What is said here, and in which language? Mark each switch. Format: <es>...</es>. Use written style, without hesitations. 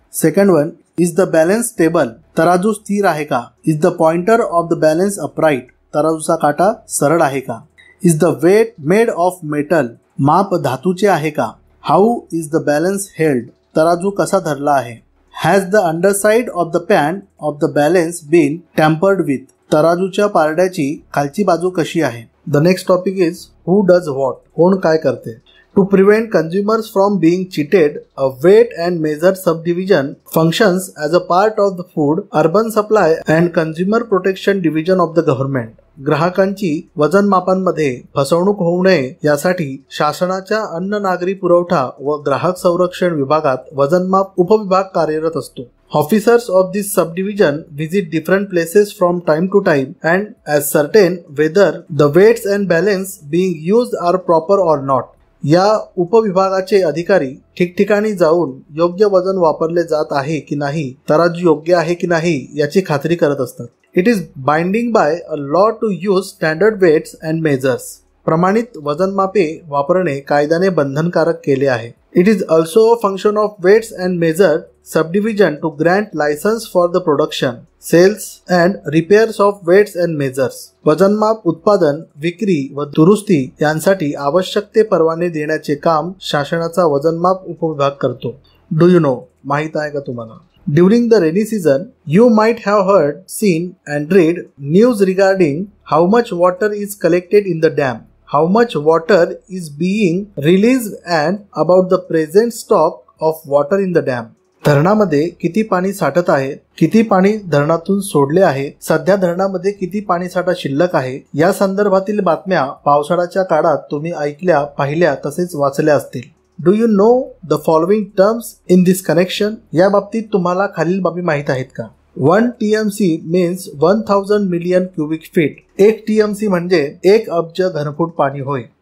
<en>Second one, is the balance stable?</en> <mr>तराजू स्थिर आहे का?</mr> <en>Is the pointer of the balance upright?</en> <mr>तराजूचा काटा सरळ आहे का?</mr> <en>Is the weight made of metal?</en> <mr>माप धातूचे आहे का?</mr> <en>How is the balance held?</en> <mr>तराजू कसा धरला आहे?</mr> <en>Has the underside of the pan of the balance been tampered with?</en> <mr>तराजूच्या पारड्याची खालची बाजू कशी आहे?</mr> <en>The next topic is who does what?</en> <mr>कोण काय करते?</mr> <en>To prevent consumers from being cheated, a weight and measure subdivision functions as a part of the Food, Urban Supply and Consumer Protection Division of the government.</en> <mr>ग्राहकांची वजनमापांमध्ये फसवणूक होऊ नये यासाठी शासनाच्या अन्न नागरी पुरवठा व ग्राहक संरक्षण विभागात वजनमाप उपविभाग कार्यरत असतो.</mr> <en>Officers of this subdivision visit different places from time to time and ascertain whether the weights and balance being used are proper or not.</en> <mr>या उपविभागाचे अधिकारी ठिकठिकाणी जाऊन योग्य वजन वापरले जात आहे की नाही, तराजू योग्य आहे की नाही याची खात्री करत असतात.</mr> <en>It is binding by a law to use standard weights and measures.</en> <mr>प्रमाणित वजनमापे वापरणे कायद्याने बंधनकारक केले आहे.</mr> <en>It is also a function of weights and measure subdivision to grant license for the production, sales and repairs of weights and measures.</en> <mr>वजनमाप उत्पादन, विक्री व दुरुस्ती यांसाठी आवश्यक ते परवाने देण्याचे काम शासनाचा वजनमाप उपविभाग करतो.</mr> <en>Do you know?</en> <mr>माहित आहे का तुम्हाला?</mr> <en>During the rainy season, you might have heard, seen and read news regarding how much water is collected in the dam, how much water is being released and about the present stock of water in the dam.</en> <mr>धरणामध्ये किती पाणी साठत आहे, किती पाणी धरणातून सोडले आहे, सध्या धरणामध्ये किती पाणी साठा शिल्लक आहे या संदर्भातील बातम्या पावसाळ्याच्या काळात तुम्ही ऐकल्या, पाहिल्या तसेच वाचल्या असतील.</mr> <en>Do you know the following terms in this connection?</en> <mr>या बाबतीत तुम्हाला खालील बाबी माहित आहेत का?</mr> <en>1 TMC means 1000 million cubic feet.</en> <mr>1 TMC म्हणजे 1 अब्ज घनफूट पाणी होय.</mr>